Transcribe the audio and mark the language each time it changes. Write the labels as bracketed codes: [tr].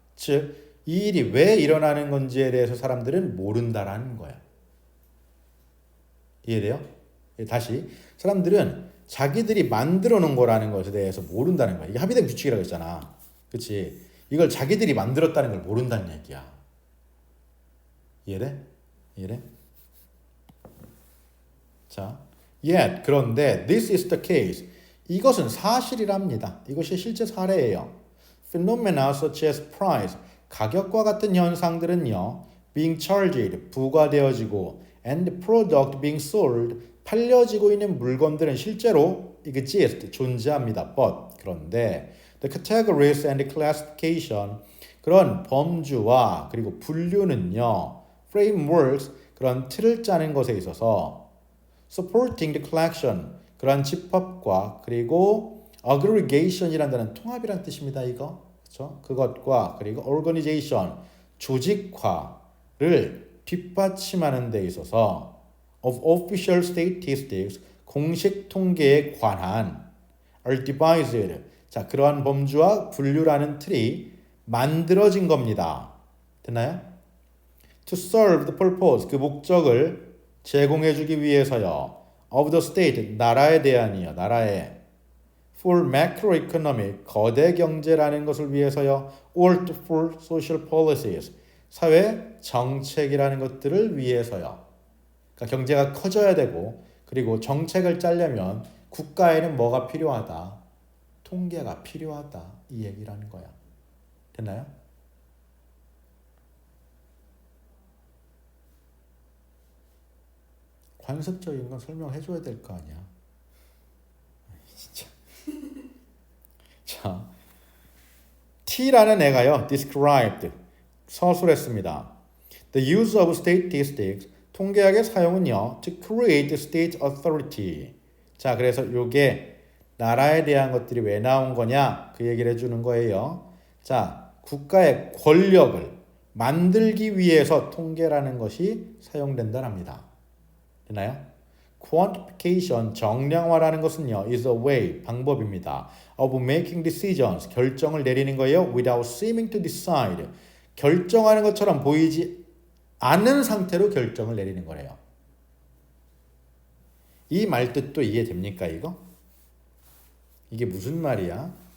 [ko] 즉, 이 일이 왜 일어나는 건지에 대해서 사람들은 모른다라는 거야. 이해돼요? 다시 사람들은 자기들이 만들어 놓은 거라는 것에 대해서 모른다는 거야. 이게 합의된 규칙이라고 했잖아. 그치? 이걸 자기들이 만들었다는 걸 모른다는 얘기야. 이해돼? 이해돼? [en] 자, yet [ko] 그런데 [en] this is the case. [ko] 이것은 사실이랍니다. 이것이 실제 사례예요. [en] Phenomena such as price, [ko] 가격과 같은 현상들은요, [en] being charged, [ko] 부과되어지고, [en] and product being sold, [ko] 팔려지고 있는 물건들은 실제로 [en] exist, [ko] 존재합니다. [en] But, [ko] 그런데 [en] the categories and classification, [ko] 그런 범주와 그리고 분류는요, [en] frameworks, [ko] 그런 틀을 짜는 것에 있어서 [en] supporting the collection, [ko] 그런 집합과 그리고 aggregation이라는 단어는 통합이라는 뜻입니다. 이거 그렇죠? 그것과 그리고 organization, 조직화를 뒷받침하는 데 있어서 [en] of official statistics, [ko] 공식 통계에 관한 [en] are devised, [ko] 자 그러한 범주와 분류라는 틀이 만들어진 겁니다. 됐나요? [en] To serve the purpose, [ko] 그 목적을 제공해주기 위해서요. [en] Of the state, [ko] 나라에 대한이요. 나라에. [en] For macroeconomic, [ko] 거대 경제라는 것을 위해서요. [en] Or for social policies, [ko] 사회 정책이라는 것들을 위해서요. 그러니까 경제가 커져야 되고 그리고 정책을 짜려면 국가에는 뭐가 필요하다? 통계가 필요하다. 이 얘기라는 거야. 됐나요? 관습적인 건 설명해줘야 될 거 아니야. 진짜. 자, T라는 애가요, [en] described, [ko] 서술했습니다. [en] The use of statistics, [ko] 통계학의 사용은요, [en] to create state authority. [ko] 자, 그래서 요게 나라에 대한 것들이 왜 나온 거냐? 그 얘기를 해주는 거예요. 자, 국가의 권력을 만들기 위해서 통계라는 것이 사용된다랍니다. 되나요? [en] Quantification, [ko] 정량화라는 것은요, [en] is a way, [ko] 방법입니다. [en] of making decisions, [ko] 결정을 내리는 거예요. [en] without seeming to decide, [ko] 결정하는 것처럼 보이지 않는 상태로 결정을 내리는 거래요. 이 말뜻도 이해됩니까, 이거? 이게 무슨 말이야?